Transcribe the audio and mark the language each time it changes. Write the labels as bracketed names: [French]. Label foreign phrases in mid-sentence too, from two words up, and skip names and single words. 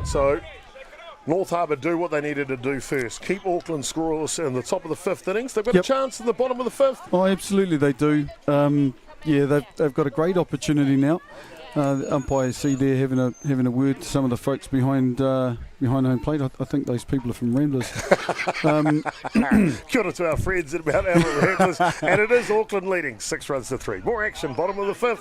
[English] So North Harbour do what they needed to do first. Keep Auckland scoreless in the top of the 5th innings. They've got a chance in the bottom of the 5th. Oh, absolutely they do. Yeah, they've got a great opportunity now. The umpire see there having a word to some of the folks behind home plate. I think those people are from Ramblers. [Māori] Kia ora [English] to our friends at Mount Albert Ramblers. And it is Auckland leading 6-3. More action, bottom of the 5th.